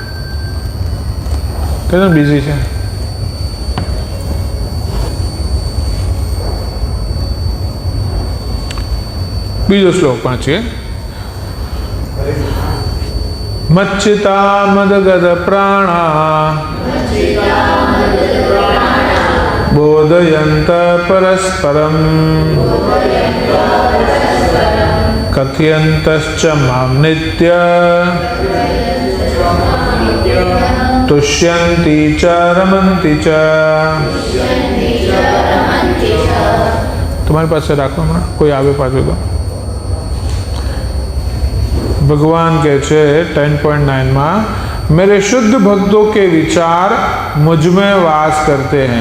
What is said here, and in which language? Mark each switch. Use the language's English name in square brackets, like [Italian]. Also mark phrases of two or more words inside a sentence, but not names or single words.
[Gujarati] કેમ બિઝી છે? બીજો શ્લોક વાંચીએ। [Sanskrit] મચ્છિતા મદગદ પ્રાણા बोधयन्त परस्परं कथयन्तश्च मां नित्य तुष्यन्ति च रमन्ति च। [Hindi] तुम्हारे पास से राखो, हमारा कोई आगे पाछो तो। भगवान के 10.9 में मेरे शुद्ध भक्तों के विचार मुझ में वास करते हैं।